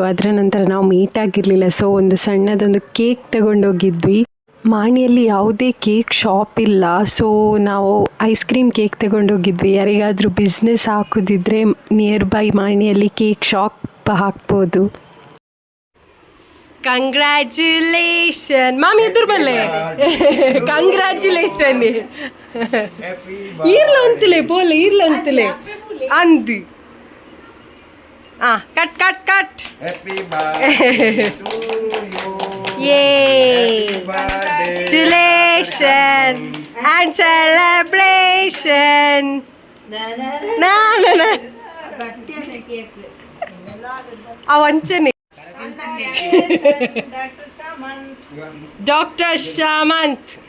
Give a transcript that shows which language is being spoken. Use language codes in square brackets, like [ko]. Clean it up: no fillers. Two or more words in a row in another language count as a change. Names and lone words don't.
[kn] ಅದರ ನಂತರ ನಾವು ಮೀಟ್ ಆಗಿರಲಿಲ್ಲ. ಸೊ ಒಂದು ಸಣ್ಣದೊಂದು ಕೇಕ್ ತಗೊಂಡೋಗಿದ್ವಿ. ಮಾಣಿಯಲ್ಲಿ ಯಾವುದೇ ಕೇಕ್ ಶಾಪ್ ಇಲ್ಲ. ಸೊ ನಾವು [en] ice cream cake [kn] ತಗೊಂಡೋಗಿದ್ವಿ. ಯಾರಿಗಾದರೂ ಬಿಸ್ನೆಸ್ ಹಾಕೋದಿದ್ರೆ [en] near by [kn] ಮಾಣಿಯಲ್ಲಿ [en] cake shop [kn] ಹಾಕ್ಬೋದು. [tcy] ಕಂಗ್ರ್ಯಾಚುಲೇಷನ್ ಮಾಮಿ ಎದುರು ಬಲ್ಲೆ. ಕಂಗ್ರ್ಯಾಚುಲೇಷನ್ ಈರ್ಲ ಅಂತಿಲೆ ಬೋಲೆ ಈರ್ಲ ಅಂತಿಲೆ ಅಂದಿ. [en] Cut cut cut. Congratulations and celebration. [tcy] ಅವಂಚನೆ Dr. Shamant.